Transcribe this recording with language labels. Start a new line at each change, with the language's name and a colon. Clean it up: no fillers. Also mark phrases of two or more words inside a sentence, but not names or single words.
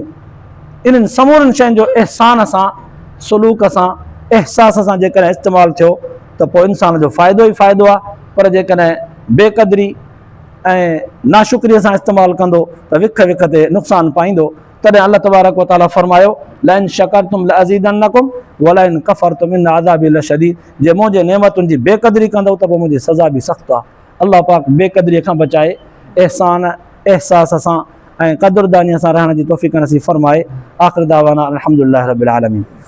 Sindhi: इन्हनि समूरनि शयुनि जो एहसान सां, सलूक सां, एहसास सां जेकॾहिं इस्तेमालु थियो त पोइ इंसान जो फ़ाइदो ई फ़ाइदो आहे। पर जेकॾहिं बेक़दरी ऐं नाशुक्रीअ सां इस्तेमालु कंदो त विख विख ते नुक़सानु पाईंदो। तॾहिं अल्लाह
Arabic: تبارك وتعالى
Sindhi: फरमायो
Arabic: لئن شكرتم لأزيدنكم ولئن كفرتم إن عذابي لشديد.
Sindhi: जे मुंहिंजे नेमतुनि जी बेक़दरी कंदो त पोइ मुंहिंजी सज़ा बि सख़्तु आहे। अल्लाह पाक बेक़दरीअ खां बचाए, एहसान, एहसास सां ऐं क़दुरदानीअ सां रहण जी तौफ़ीक़ नसीब फरमाए।
Arabic: آخر دعوانا الحمد لله رب العالمين.